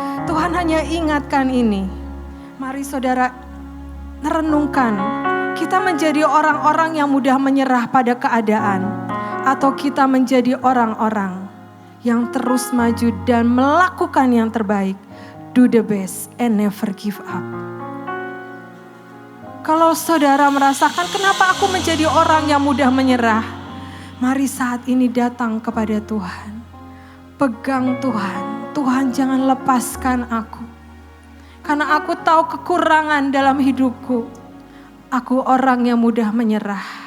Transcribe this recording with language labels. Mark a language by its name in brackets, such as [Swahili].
[Indonesian] Tuhan hanya ingatkan ini. Mari saudara renungkan, kita menjadi orang-orang yang mudah menyerah pada keadaan, atau kita menjadi orang-orang yang terus maju dan melakukan yang terbaik. [English] Do the best and never give up. [Indonesian] Kalau saudara merasakan kenapa aku menjadi orang yang mudah menyerah, mari saat ini datang kepada Tuhan. Pegang Tuhan, Tuhan jangan lepaskan aku. Karena aku tahu kekurangan dalam hidupku. Aku orang yang mudah menyerah.